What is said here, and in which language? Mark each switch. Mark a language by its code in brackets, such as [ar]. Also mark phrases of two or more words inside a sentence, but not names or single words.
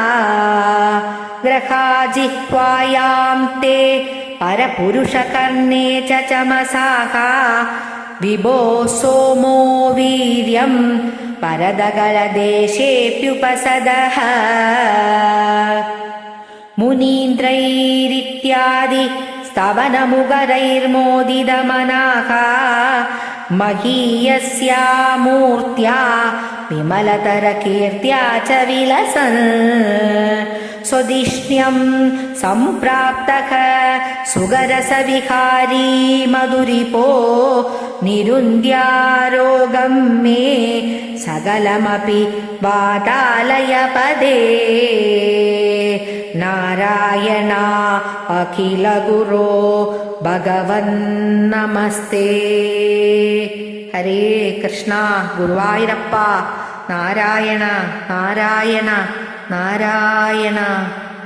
[sa] ഗ്രഹാജിഹ്വായാം തേ പരപുരുഷകർണേ ച ചമസാഃ വിഭോ സോമോ വീര്യം പരദഗലദേശേപ്യുപസദഃ. മുനീന്ദ്രൈരിത്യാദി സ്തവനമുഖരൈർമോദിതമനാഃ മഹീയസ്യാ മൂർത്യാ विमलतरकीर्त्या च विलसन् स्वदिष्ण्यं सम्प्राप्तः सुगरसविहारी मधुरिपो निरुन्द्यारोगं मे सकलमपि वातालयपदे नारायणा अखिलगुरो भगवन्नमस्ते. [ml] ഹരേ കൃഷ്ണ. ഗുരുവായൂരപ്പ നാരായണ നാരായണ നാരായണ.